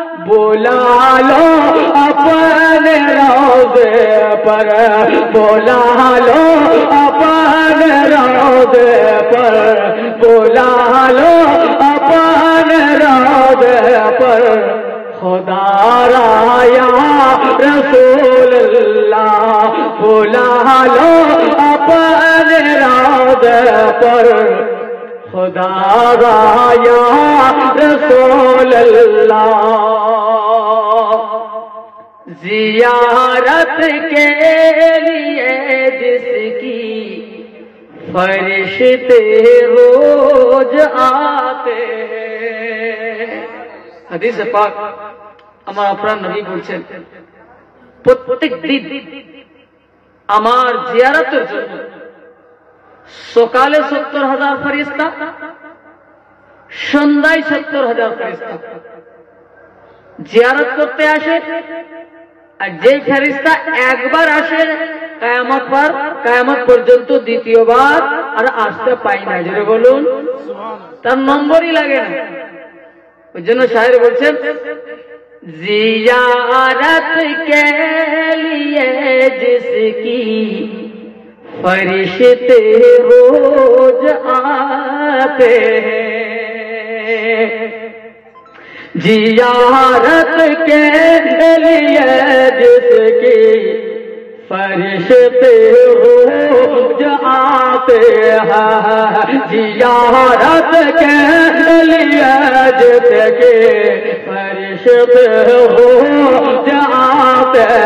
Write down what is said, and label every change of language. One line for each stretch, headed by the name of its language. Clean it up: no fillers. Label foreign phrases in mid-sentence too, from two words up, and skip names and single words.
Urdu: بلا لو اپنے روضے پر، بلا لو اپنے روضے پر، بلا لو اپنے روضے پر، خدا را یا رسول اللہ بلا لو اپنے روضے پر، خدا را یا رسول اللہ۔ زیارت کے لیے جس کی فرشتے روز آتے ہیں، حدیث پاک
Bangla: আমার আপনার নবী বলছেন প্রত্যেক দিন আমার জিয়ারতের জন্য সকালে ৭০,০০০ ফেরেশতা, সন্ধ্যায় ৭০,০০০ ফেরেশতা জিয়ারত করতে আসে। আর যে ফেরেশতা একবার আসে কিয়ামত পর্যন্ত দ্বিতীয়বার আর আসতে পায় না, জোরে বলুন, তার নম্বরই লাগে না। ওই জন্য শায়ের বলছেন
Urdu: زیارت کے لیے جس کی فرشتے روز آتے ہیں، زیارت کے لیے جس کی فرشتے روز آتے ہیں، زیارت کے لیے جس کی فرشتے روز آتے